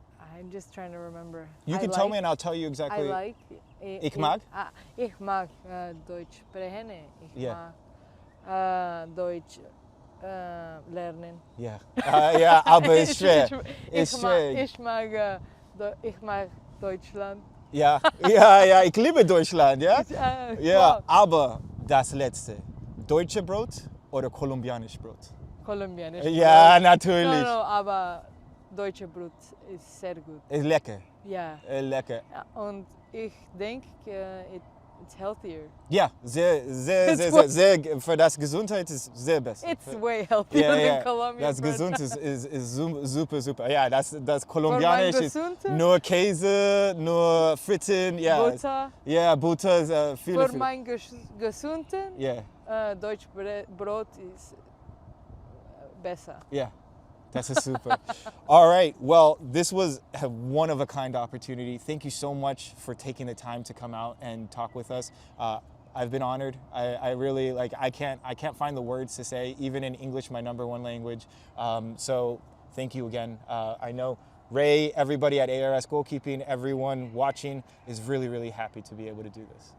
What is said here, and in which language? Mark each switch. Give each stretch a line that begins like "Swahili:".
English: I'm just trying to remember. You can tell me and I'll tell you exactly.
German: Ich mag? Ich mag Deutsch sprechen. Ich mag Deutsch lernen. Ja. Ja, aber ist schwer. Ich mag Deutschland. Ja, ich liebe Deutschland, ja? Ja, aber das letzte. Deutsche Brot oder kolumbianisch Brot? Kolumbianisch. Ja, natürlich. No, aber deutsche Brot ist sehr gut. Ist lecker. Ja. Lecker. Und ich denke, it's healthier. Ja, sehr, für das Gesundheit ist sehr besser.
English: It's way healthier than Colombian
German: Das
English: bread.
German: Gesund ist super. Ja, das Kolumbianisch ist nur Käse, nur Fritten, ja. Butter. Ja, Butter ist viel. Für mein Gesunden, Deutsch Brot ist besser.
English: Yeah, that's super. All right, well, this was a one-of-a-kind opportunity. Thank you so much for taking the time to come out and talk with us. I've been honored. I really, I can't find the words to say, even in English, my #1 language. So thank you again. I know Ray, everybody at ARS Goalkeeping, everyone watching is really, really happy to be able to do this.